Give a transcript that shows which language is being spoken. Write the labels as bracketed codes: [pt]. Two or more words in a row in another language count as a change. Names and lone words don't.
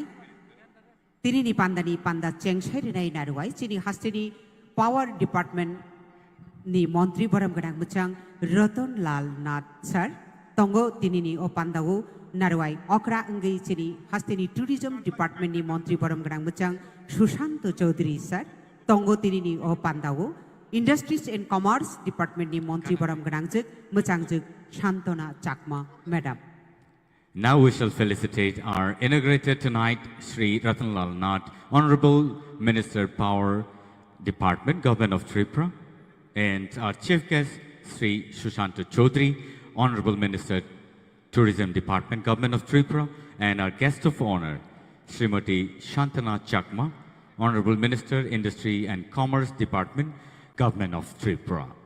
[trp] Tinini pandani panda chengsai rinai narwai, chini hastini Power Department ni Montri Boram Gadang Muchang Ratan Lal Nath Sir, Tongo tinini o pandawo narwai okra ngai chini hastini Tourism Department ni Montri Boram Gadang Muchang Sushanto Chaudhary Sir, Tongo tinini o pandawo Industries and Commerce Department ni Montri Boram Gadang Muchang Shantona Chakma Madam. [en] Now we shall felicitate our inaugurator tonight, Sri Ratanlal Nath, Honorable Minister Power Department, Government of Tripura, and our chief guest, Sri Sushanta Chaudhary, Honorable Minister Tourism Department, Government of Tripura, and our guest of honor, Srimati Shantana Chakma, Honorable Minister, Industry and Commerce Department, Government of Tripura.